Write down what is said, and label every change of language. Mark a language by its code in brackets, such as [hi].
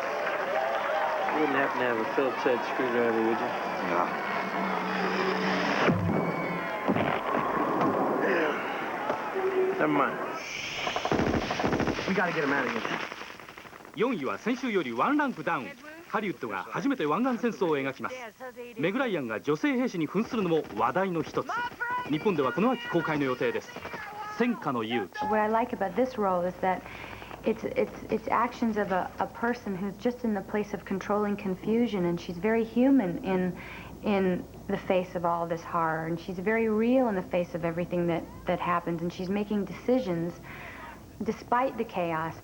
[en] You wouldn't happen to have a Phillips head screwdriver, would you? No. Never mind. We gotta get him out of here. [ja] 4位は先週よりワンランクダウン。ハリウッドが初めて湾岸戦争を描きます。メグライアンが女性兵士に扮するのも話題の一つ。日本ではこの秋公開の予定です。戦火の勇気。 [en] What I like about this role is that it's actions of a person who's just in the place of controlling confusion, and she's very human in the face of all this horror, and she's very real in the face of everything that happens, and she's making decisions despite the chaos.